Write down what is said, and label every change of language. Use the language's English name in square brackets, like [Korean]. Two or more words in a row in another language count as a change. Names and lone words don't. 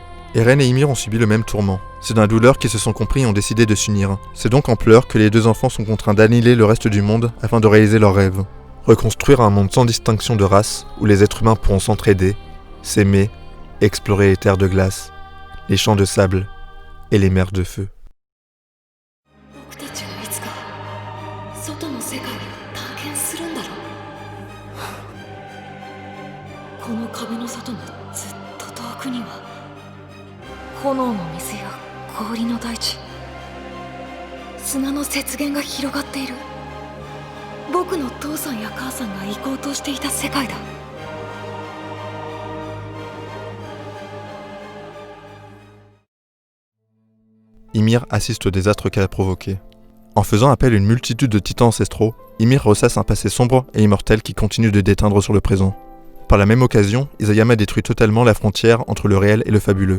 [French] Eren et Ymir ont subi le même tourment. C'est dans la douleur qu'ils se sont compris et ont décidé de s'unir. C'est donc en pleurs que les deux enfants sont contraints d'annihiler le reste du monde afin de réaliser leurs rêves. Reconstruire un monde sans distinction de race, où les êtres humains pourront s'entraider, s'aimer, explorer les terres de glace, les champs de sable et les mers de feu. [Japanese] 炎の水や氷の大地、砂の雪原が広がっている。僕の父さんや母さんが行こうとしていた世界だ。 [French] Ymir assiste au désastre qu'elle a provoqué. En faisant appel à une multitude de titans ancestraux, Ymir ressasse un passé sombre et immortel qui continue de déteindre sur le présent. Par la même occasion, Isayama détruit totalement la frontière entre le réel et le fabuleux.